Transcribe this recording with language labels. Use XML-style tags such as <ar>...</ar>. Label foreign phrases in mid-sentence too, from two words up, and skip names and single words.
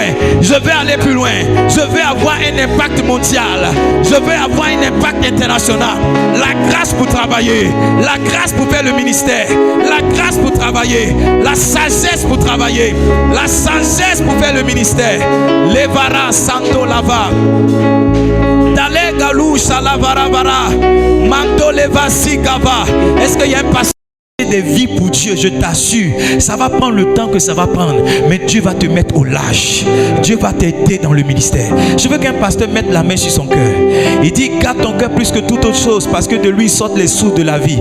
<fr>Je veux aller plus loin. Je veux avoir un impact mondial. Je veux avoir un impact international. La grâce pour travailler. La grâce pour faire le ministère. La grâce pour travailler. La sagesse pour travailler. La sagesse pour faire le ministère. Levara santo lava. Dale galou salavara vara. Mando leva sigava. Est-ce qu'il y a un passage? des vies pour Dieu, je t'assure, ça va prendre le temps que ça va prendre, mais Dieu va te mettre au large. Dieu va t'aider dans le ministère. Je veux qu'un pasteur mette la main sur son cœur. Il dit, garde ton cœur plus que toute autre chose, parce que de lui sortent les sources de la vie.</fr>